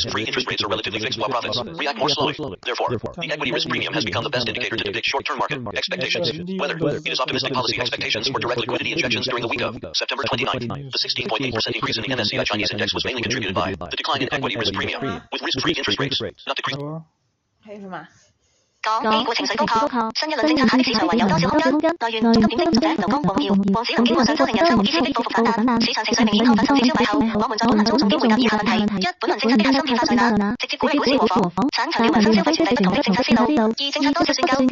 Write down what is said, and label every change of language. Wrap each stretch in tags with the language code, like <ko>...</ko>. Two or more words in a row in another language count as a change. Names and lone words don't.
<en>Risk-free interest rates are relatively fixed while profits react more slowly. Therefore, the equity risk premium has become the best indicator to depict short-term market expectations. Whether it is optimistic policy expectations or direct liquidity injections during the week of September 29th, the 16.8% increase in the MSCI Chinese Index was mainly contributed by the decline in equity risk premium, with risk-free interest rates not decreasing.</en> <zh>还有什么？港 A 股情緒高亢，新一輪政策下的市場還有多少空間？來源：中金點評，作者：劉江、黃耀。黃子龍經過上週令人瞠目結舌的報復反彈，市場情緒明顯亢奮甚至消弭後，我們在本輪中從經回答以下問題：一、本輪政策的核心變化在哪？直接鼓勵股市和房，產強調民生消費傳遞不同的政策思路。二、政策多少算夠？</zh>